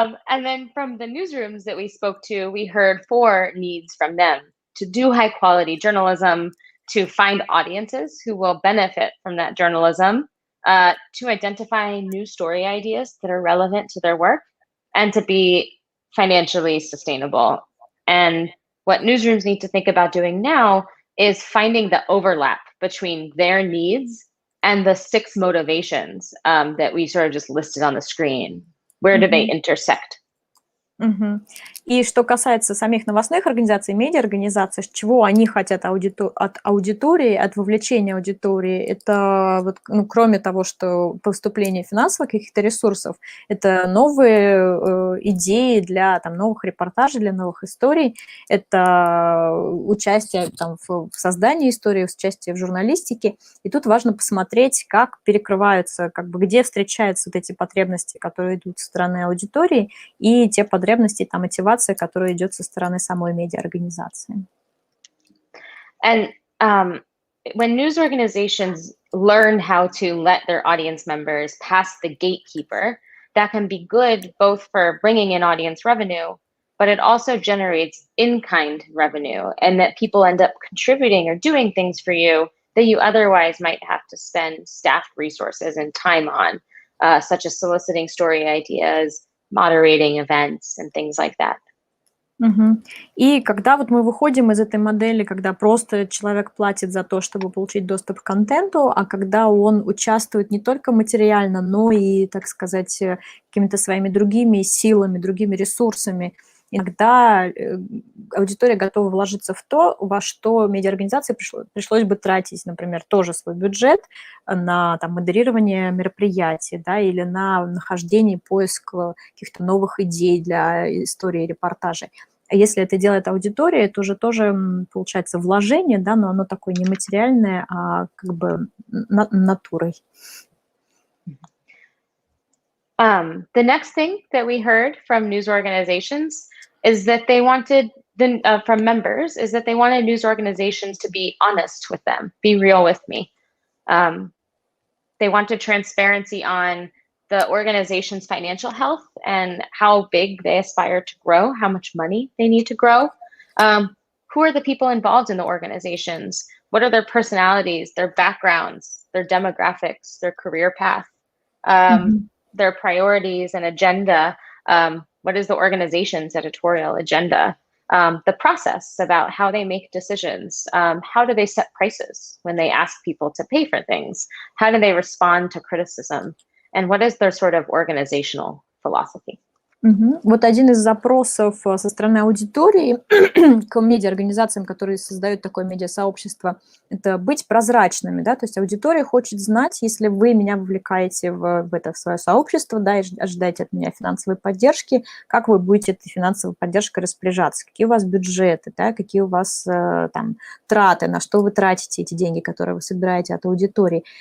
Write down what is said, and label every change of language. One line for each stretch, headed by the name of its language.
English: And then from the newsrooms that we spoke to, we heard 4 needs from them: to do high quality journalism, to find audiences who will benefit from that journalism, to identify new story ideas that are relevant to their work, and to be financially sustainable. And what newsrooms need to think about doing now is finding the overlap between their needs and the 6 motivations that we sort of just listed on the screen. Where do they intersect? Мгм.
Russian: И что касается самих новостных организаций, медиаорганизаций, чего они хотят от аудитории, от вовлечения аудитории, это вот, ну, кроме того, что поступление финансовых каких-то ресурсов, это новые идеи для там, новых репортажей, для новых историй, это участие там, в создании истории, участие в журналистике. И тут важно посмотреть, как перекрываются, как бы, где встречаются вот эти потребности, которые идут со стороны аудитории, и те потребности, та мотивация, которая идет со стороны самой медиаорганизации.
English: And when news organizations learn how to let their audience members pass the gatekeeper, that can be good both for bringing in audience revenue, but it also generates in-kind revenue, and that people end up contributing or doing things for you that you otherwise might have to spend staff resources and time on, such as soliciting story ideas, moderating events, and things like that. Мгм.
Russian: И когда вот мы выходим из этой модели, когда просто человек платит за то, чтобы получить доступ к контенту, а когда он участвует не только материально, но и, так сказать, какими-то своими другими силами, другими ресурсами, иногда аудитория готова вложиться в то, во что медиаорганизации пришлось бы тратить, например, тоже свой бюджет на там, модерирование мероприятий, да, или на нахождение, поиск каких-то новых идей для истории репортажей. А если это делает аудитория, это уже тоже получается вложение, да, но оно такое не материальное, а как бы натурой.
English: The next thing that we heard from news organizations is that they wanted, from members, is that they wanted news organizations to be honest with them, be real with me. They wanted transparency on the organization's financial health and how big they aspire to grow, how much money they need to grow. Who are the people involved in the organizations? What are their personalities, their backgrounds, their demographics, their career path, their priorities and agenda? What is the organization's editorial agenda? The process about how they make decisions. How do they set prices when they ask people to pay for things? How do they respond to criticism? And what is their sort of organizational philosophy?
Russian: Вот один из запросов со стороны аудитории к медиаорганизациям, которые создают такое медиасообщество, это быть прозрачными, да, то есть аудитория хочет знать, если вы меня вовлекаете в это в свое сообщество, да, и ожидаете от меня финансовой поддержки, как вы будете этой финансовой поддержкой распоряжаться, какие у вас бюджеты, да, какие у вас там траты, на что вы тратите эти деньги, которые вы собираете от аудитории,